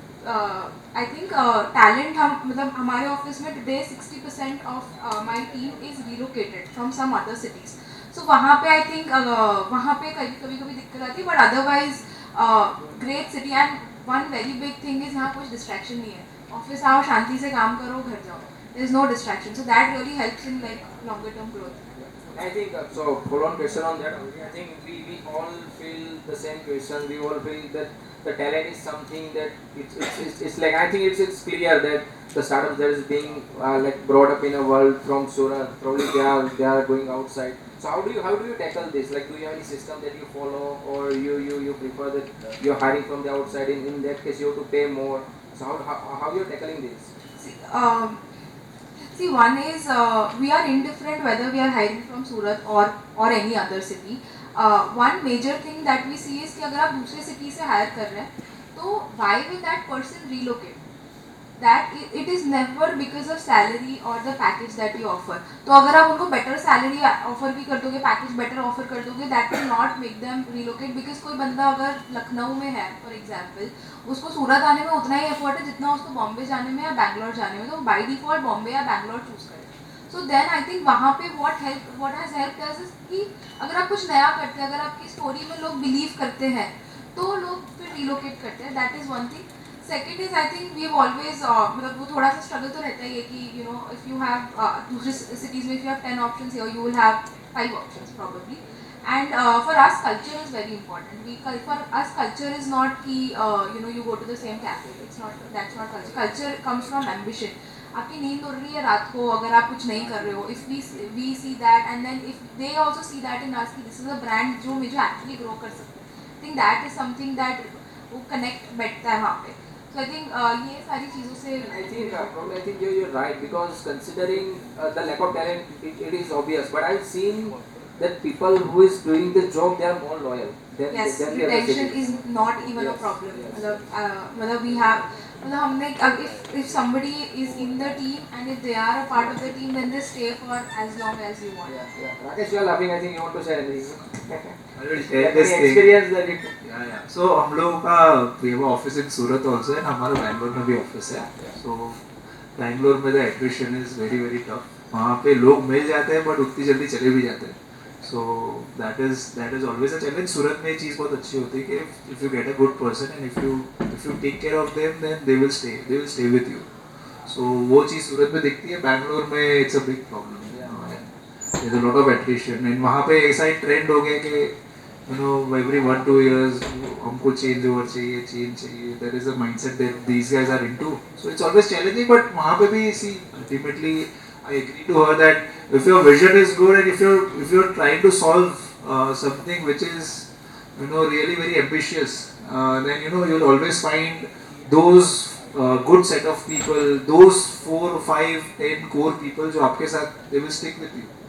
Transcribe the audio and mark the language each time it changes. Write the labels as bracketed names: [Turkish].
[English] I think talent हम मतलब हमारे ऑफिस में today 60% of my team is relocated from some other cities. [Hindi] सो वहाँ पे आई थिंक वहाँ पे कभी कभी दिक्कत आती है, but otherwise great city. [English] And one very big thing is यहाँ कुछ distraction नहीं है, ऑफिस आओ शांति से काम करो घर जाओ, there is no distraction, so that really helps in like longer term growth. I think so. Follow on question on that. I think we all feel the same question. We all feel that the talent is something that it's like I think it's clear that the startups that is being like brought up in a world from Surat probably they are going outside. So how do you tackle this? Like, do you have any system that you follow, or you prefer that you're hiring from the outside? In that case, you have to pay more. So how you're tackling this? See, one is we are indifferent whether we are hiring from Surat or any other city. One major thing that we see is कि अगर आप दूसरे city से hire कर रहे हैं तो why will that person relocate? That it is never because of salary or the package that you offer. [Hindi] तो अगर आप उनको better salary offer भी कर दोगे, package better offer कर दोगे, that will not make them relocate because कोई बंदा अगर लखनऊ में है for example, उसको सूरत आने में उतना ही एफर्ट है जितना उसको बॉम्बे जाने में या बैंगलोर जाने में, तो बाई डिफॉल्ट बॉम्बे या बैंगलोर चूज करें। सो देन आई थिंक वहाँ पे what has helped us is कि अगर आप कुछ नया करते हैं, अगर आपकी स्टोरी में लोग बिलीव करते हैं तो लोग फिर रिलोकेट करते हैं। That is one thing. [English] Second is I think we have always मतलब वो थोड़ा सा स्ट्रगल तो रहता ही है कि you know if you have दूसरे सिटीज़ में if you have 10 options here you will have 5 options probably. And for us, culture is very important. For us, culture is not कि you know you go to the same cafe. That's not culture. Culture comes from ambition. [Hindi] आपकी नींद उड़ रही है रात को अगर आप कुछ नहीं कर रहे हो, if we see that and then if दे also see that in अस कि दिस इज अ ब्रांड जो मुझे एक्चुअली ग्रो कर सकते हैं, I think that is something that वो कनेक्ट बैठता है वहाँ पे. सो आई थिंक ये सारी चीज़ों से [English] I think you're right, because considering the lack of talent, it is obvious. But I've seen that people who is doing this job, they are more loyal. yes, Than the other retention cities. is not even a Yes, problem. yes. मतलब we have मतलब हमने अब if somebody is in the team and if they are a part of the team, then they stay for as long as you want. Yeah, yeah. Rakesh, you are laughing. I think you want to share anything. I will share Any this thing. experience that it. Yeah. [Hindi] So हम लोगों का we have office in Surat also है, हमारा बैंगलोर में भी office है. [English] So Bangalore में the attrition is very very tough. [Hindi] वहाँ पे लोग मिल जाते हैं but उतनी जल्दी चले भी जाते हैं. [English] So that is always a challenge. Surat में ये चीज़ बहुत अच्छी होती है कि if you get a good person and if you take care of them, then they will stay with you. [Hindi] So वो चीज़ सूरत में दिखती है. [English] बैंगलोर में it's a big problem. There's a lot of attrition and वहाँ पे ऐसा ही ट्रेंड हो गया कि every 1-2 years हमको change over चाहिए. There is a mindset that these guys are into. So it's always challenging, but वहाँ पे भी see ultimately I agree to her that if your vision is good and if you're trying to solve something which is really very ambitious, then you'll always find those good set of people, those 4, 5, 10 core people जो आपके साथ they will stick with you.